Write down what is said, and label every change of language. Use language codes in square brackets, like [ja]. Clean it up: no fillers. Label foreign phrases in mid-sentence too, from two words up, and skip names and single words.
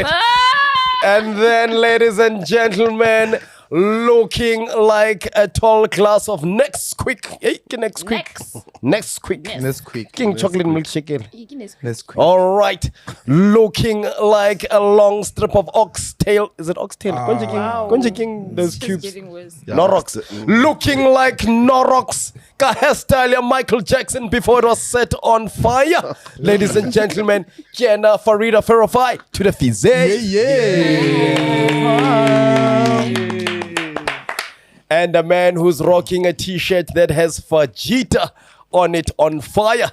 [en] And then, ladies and gentlemen, looking like a tall glass of Nesquik. Hey, Nesquik. Let's quick. King chocolate milkshake. Let's quick. All right. Looking like a long strip of oxtail. Is it oxtail? Konje King, those It's cubes. getting worse. Norox. Looking like Norox. Ka hairstyle ya Michael Jackson before it was set on fire. Ladies and gentlemen, Jenna Farida Ferrofai to the Fize. And a man who's rocking a t-shirt that has Vegeta on it on fire.